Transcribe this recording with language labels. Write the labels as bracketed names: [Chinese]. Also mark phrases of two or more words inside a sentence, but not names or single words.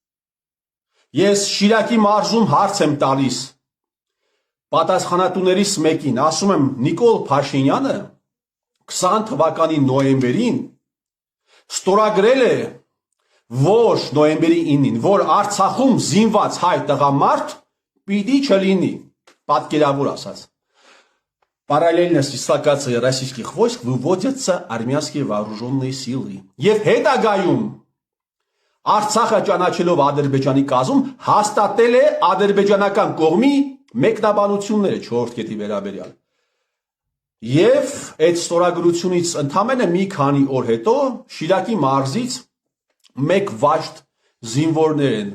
[Armenian] Ես Շիրակի մարզում հարց եմ տալիս պատասխանատուներից մեկին, ասում եմ Նիկոլ Փաշինյանը 20 թվականի նոյեմբերին ստորագրել է, որ նոյեմբերի 9-ին, որ Արցախում զինված հայ տղամարդ պիտի չլինի, պատկերավոր ասած։ [Russian] Параллельно с дислокацией российских войск выводятся армянские вооруженные силы։ [Armenian] Եվ հետագայում Արցախը ճանաչելով Ադրբեջանի կազմում հաստատել է ադրբեջանական կողմի մեկնաբանությունները 4 կետի վերաբերյալ։ Եվ այդ ստորագրությունից ընդամենը մի քանի օր հետո Շիրակի մարզից մեկ վաշտ զինվորներ են